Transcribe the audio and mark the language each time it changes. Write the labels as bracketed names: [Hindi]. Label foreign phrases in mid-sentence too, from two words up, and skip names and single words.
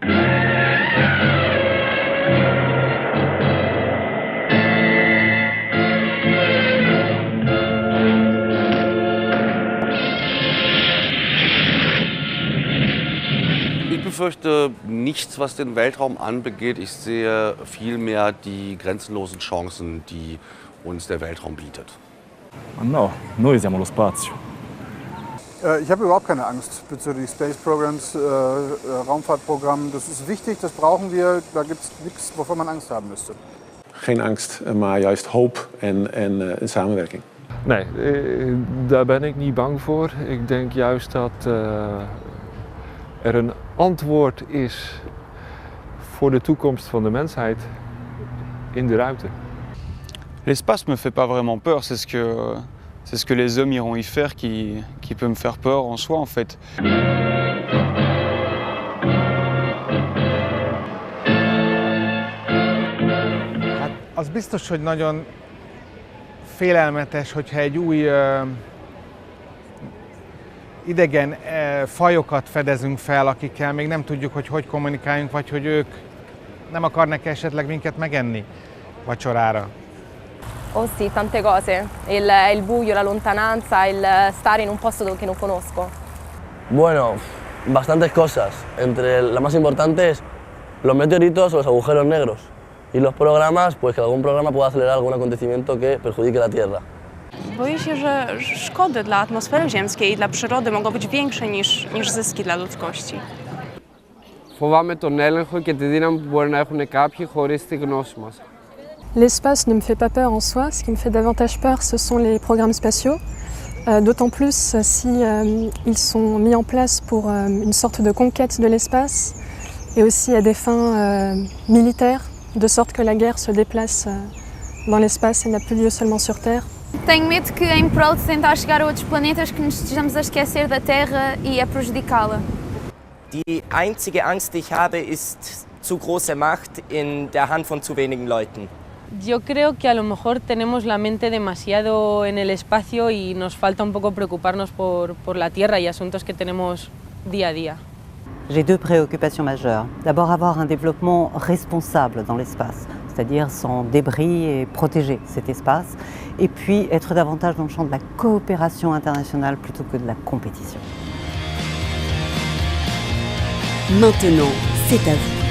[German] Ich befürchte nichts, was den Weltraum anbegeht. Ich sehe vielmehr die grenzenlosen Chancen, die uns der Weltraum bietet. [Italian] No, noi usiamo lo spazio. [German] Ich habe überhaupt keine Angst bezüglich [English] Space Programs, [German] Raumfahrtprogramm. Das ist wichtig, das brauchen wir. Da gibt es nichts, wovor man Angst haben müsste. [Dutch] Geen angst, maar juist hoop en samenwerking. Nee, daar ben ik niet bang voor. Ik denk juist dat er een antwoord is voor de toekomst van de mensheid in de ruimte. [French] L'espace me fait pas vraiment peur, c'est ce que les hommes iront y faire qui peut me faire peur en soi en fait. [Hungarian] Hát az biztos, hogy nagyon félelmetes, hogyha egy új idegen fajokat fedezünk fel, akikkel még nem tudjuk, hogy kommunikáljunk, vagy hogy ők nem akarnak esetleg minket megenni vacsorára. [Italian] Oh sì, tante cose. Il buio, la lontananza, il stare in un posto che non conosco. [Spanish] Bueno, bastantes cosas. Entre las más importantes, los meteoritos o los agujeros negros. Y los programas, pues que algún programa pueda acelerar algún acontecimiento que perjudique la Tierra. [Polish] Boję się, że szkody dla atmosfery ziemskiej i dla przyrody mogą być większe niż zyski dla ludzkości. [Greek] Φοβάμαι τον έλεγχο και τη δύναμη που μπορεί να έχουν κάποιοι χωρίς τη γνώση μας. [French] L'espace ne me fait pas peur en soi, ce qui me fait davantage peur ce sont les programmes spatiaux, d'autant plus si ils sont mis en place pour une sorte de conquête de l'espace et aussi à des fins militaires, de sorte que la guerre se déplace dans l'espace et n'a plus lieu seulement sur Terre. [Portuguese] Tenho medo que em prol de tentar chegar a outros planetas que nos estejamos a esquecer da Terra e a prejudicá-la. [German] Die einzige Angst, die ich habe, ist zu große Macht in der Hand von zu wenigen Leuten. [Spanish] Yo creo que a lo mejor tenemos la mente demasiado en el espacio y nos falta un poco preocuparnos por la Tierra y asuntos que tenemos día a día. [French] J'ai deux préoccupations majeures. D'abord, avoir un développement responsable dans l'espace, c'est-à-dire sans débris et protéger cet espace. Et puis, être davantage dans le champ de la coopération internationale plutôt que de la compétition. Maintenant, c'est à vous.